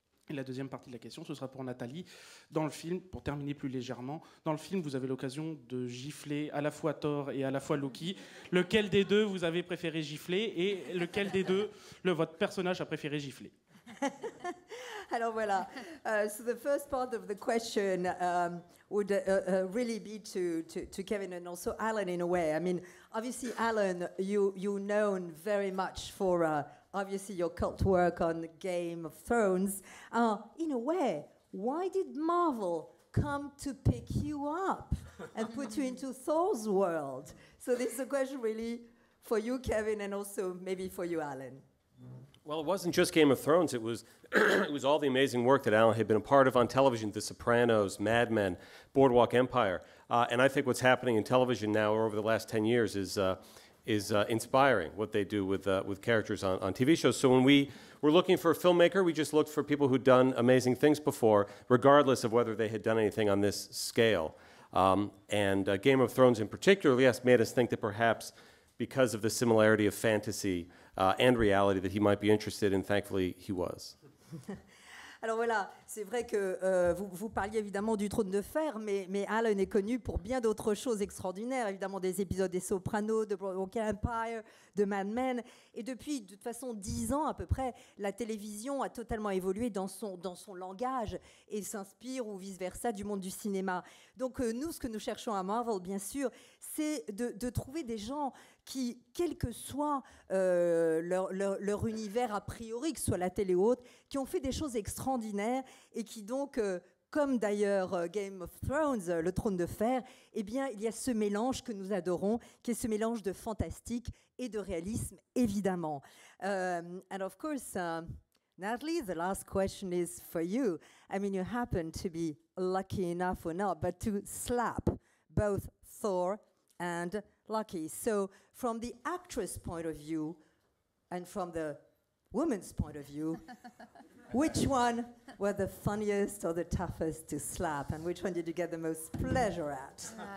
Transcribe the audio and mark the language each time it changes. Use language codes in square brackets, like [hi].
[fr] Et la deuxième partie de la question, ce sera pour Nathalie. Dans le film, pour terminer plus légèrement, dans le film, vous avez l'occasion de gifler à la fois Thor et à la fois Loki. Lequel des deux vous avez préféré gifler et lequel des deux votre personnage a préféré gifler? Alors voilà. [en] So the first part of the question would really be to Kevin and also Alan in a way. I mean, obviously, Alan, you're known very much for obviously your cult work on Game of Thrones. In a way, why did Marvel come to pick you up and put you into Thor's world? So this is a question really for you, Kevin, and also maybe for you, Alan. Well, it wasn't just Game of Thrones. It was it was all the amazing work that Alan had been a part of on television, The Sopranos, Mad Men, Boardwalk Empire. And I think what's happening in television now over the last 10 years is inspiring, what they do with characters on TV shows. So when we were looking for a filmmaker, we just looked for people who'd done amazing things before, regardless of whether they had done anything on this scale. And Game of Thrones in particular, yes, made us think that perhaps because of the similarity of fantasy and reality that he might be interested in. Thankfully, he was. [fr] Alors voilà, c'est vrai que vous parliez évidemment du Trône de Fer, mais Alan est connu pour bien d'autres choses extraordinaires, évidemment des épisodes des Sopranos, de Boardwalk Empire, de Mad Men. Et depuis, de toute façon, 10 ans à peu près, la télévision a totalement évolué dans son langage et s'inspire ou vice-versa du monde du cinéma. Donc nous, ce que nous cherchons à Marvel, bien sûr, c'est de trouver des gens qui, quel que soit leur univers a priori, que ce soit la télé ou autre, qui ont fait des choses extraordinaires et qui donc, comme d'ailleurs Game of Thrones, le Trône de Fer, eh bien, il y a ce mélange que nous adorons, qui est ce mélange de fantastique et de réalisme, évidemment. [en] And of course, Natalie, the last question is for you. I mean, you happen to be lucky enough or not, but to slap both Thor and Loki. So from the actress point of view and from the woman's point of view, which one were the funniest or the toughest to slap, and which one did you get the most pleasure at?